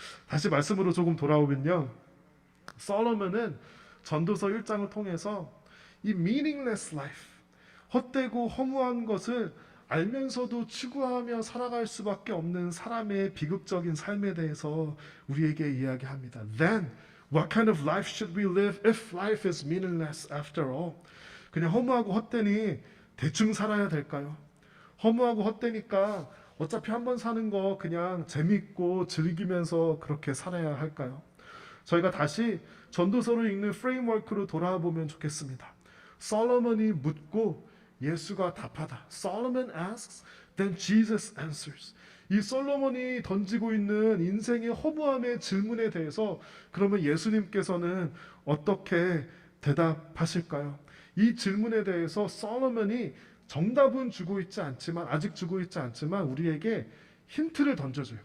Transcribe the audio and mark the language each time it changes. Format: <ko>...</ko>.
<ko>다시 말씀으로 조금 돌아오면요. 솔로몬은 전도서 1장을 통해서 이</ko> <en>meaningless life,</en> <ko>헛되고 허무한 것을 알면서도 추구하며 살아갈 수밖에 없는 사람의 비극적인 삶에 대해서 우리에게 이야기합니다.</ko> <en>Then, what kind of life should we live if life is meaningless after all?</en> <ko>그냥 허무하고 헛되니 대충 살아야 될까요? 허무하고 헛되니까 어차피 한 번 사는 거 그냥 재밌고 즐기면서 그렇게 살아야 할까요? 저희가 다시 전도서를 읽는 프레임워크로 돌아보면 좋겠습니다. 솔로몬이 묻고 예수가 답하다.</ko> <en>Solomon asks, then Jesus answers.</en> <ko>이 솔로몬이 던지고 있는 인생의 허무함의 질문에 대해서 그러면 예수님께서는 어떻게 대답하실까요? 이 질문에 대해서 솔로몬이 정답은 주고 있지 않지만, 아직 주고 있지 않지만 우리에게 힌트를 던져줘요.</ko>